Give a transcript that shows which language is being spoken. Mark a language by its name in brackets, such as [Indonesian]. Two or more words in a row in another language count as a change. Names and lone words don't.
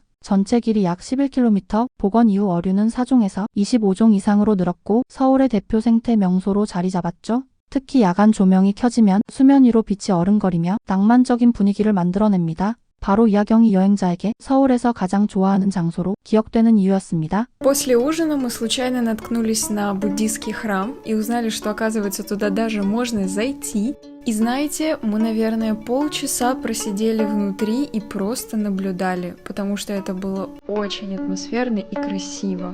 [Korean] 전체 길이 약 11km, 복원 이후 어류는 4종에서 25종 이상으로 늘었고 서울의 대표 생태 명소로 자리 잡았죠. 특히 야간 조명이 켜지면 수면 위로 빛이 어른거리며 낭만적인 분위기를 만들어냅니다. 바로 이하경이 여행자에게 서울에서 가장 좋아하는 장소로 기억되는 이유였습니다. [Russian] После ужина мы случайно наткнулись на буддийский храм и узнали, что, оказывается, туда даже можно зайти. И знаете, мы, наверное, полчаса просидели внутри и просто наблюдали, потому что это было очень атмосферно и красиво.